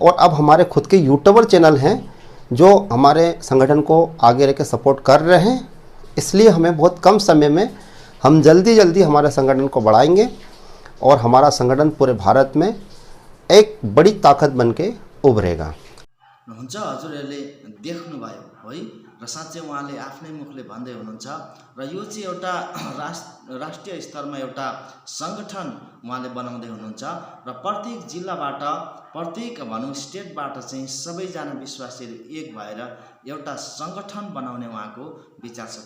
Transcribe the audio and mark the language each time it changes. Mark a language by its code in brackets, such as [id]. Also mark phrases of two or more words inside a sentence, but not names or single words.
[hi] और अब हमारे खुद के यूट्यूबर चैनल हैं जो हमारे संगठन को आगे रह के सपोर्ट कर रहे हैं। इसलिए हमें बहुत कम समय में हम जल्दी हमारे संगठन को बढ़ाएंगे, और हमारा संगठन पूरे भारत में एक बड़ी ताकत बन के उभरेगा। [ne] हुन्छ, हजुरहरूले देख्नुभयो है, र साँच्चै उहाँले आफ्नै मुखले भन्दै हुनुहुन्छ। र यो चाहिँ एउटा राष्ट्रिय स्तरमा एउटा सङ्गठन उहाँले बनाउँदै हुनुहुन्छ, र प्रत्येक जिल्लाबाट, प्रत्येक भनौँ स्टेटबाट चाहिँ सबैजना विश्वासीहरू एक भएर एउटा सङ्गठन बनाउने उहाँको विचार छ।